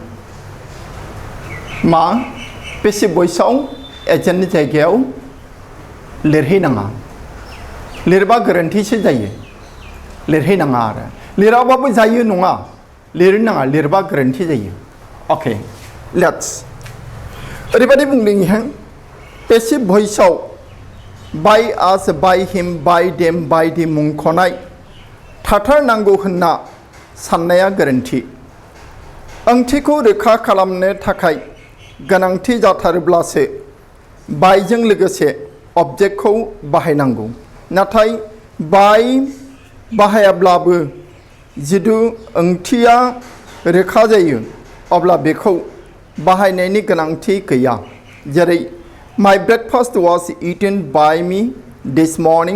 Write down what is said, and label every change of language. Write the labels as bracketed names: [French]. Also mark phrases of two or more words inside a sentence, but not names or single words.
[Bodo] मा [English] passive voice-av [Bodo] एजेन्टनि जायगायाव लिरहैनाङा लिरबा गोरोन्थिसो जायो लिरहैनाङा आरो लिराबाबो जायो नङा लिरनाङा लिरबा गोरोन्थि जायो [English] okay let's [Bodo] ओरैबायदि बुंदों इहां [English] passive voice-av by us by him by them [Bodo] बायदि मुंख'नाय थाथारनांगौ होनना साननाया गोरोन्थि ओंथिखौ रोखा खालामनो थाखाय गोनांथि जाथारोब्लासो बायजों लोगोसे अबजेक्टखौ बाहायनांगौ नाथाय बाय बाहायाब्लाबो जिदु ओंथिया रोखा जायो अब्ला बेखौ बाहायनायनि गोनांथि गैया जेरै [English] My breakfast was eaten by me this morning.